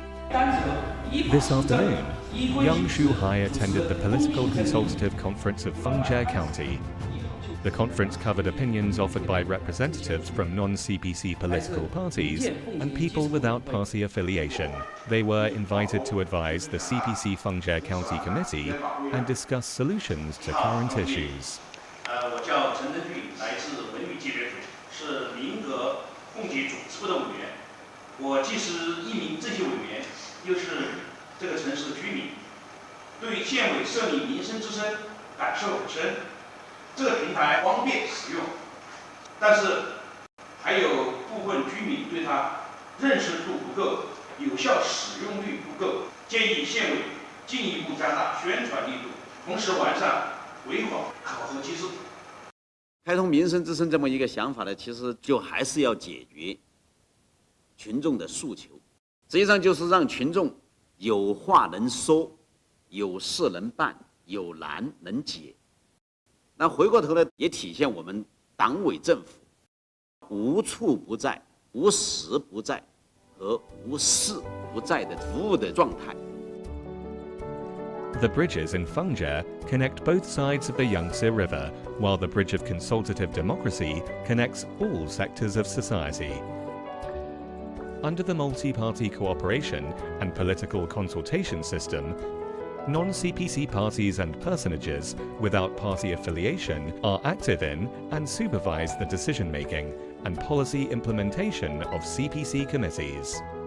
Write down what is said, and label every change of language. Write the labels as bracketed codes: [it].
[en] This afternoon, young Shu Hai attended the Political Consultative Conference of Fengjie County. The conference covered opinions offered by representatives from non-CPC political parties and people without party affiliation. They were invited to advise the CPC Fengjie County Committee and discuss solutions to current issues. [zh] 我叫陈登俊，来自文旅界别组，是民革供给组织部的委员。我既是一名政协委员，又是这个城市的居民，对县委设立民生之声感受很深。这个平台方便使用，但是还有部分居民对它认识度不够，有效使用率不够，建议县委进一步加大宣传力度，同时完善委访考核机制。开通民生之声这么一个想法呢，其实就还是要解决群众的诉求，实际上就是让群众有话能说，有事能办，有难能解。那回过头来也体现我们党委政府无处不在、无时不在和无事不在的服务的状态。 [en] The bridges in Fengjie connect both sides of the Yangtze River, while the Bridge of Consultative Democracy connects all sectors of society. Under the multi-party cooperation and political consultation system, non-CPC parties and personages without party affiliation are active in and supervise the decision-making and policy implementation of CPC committees.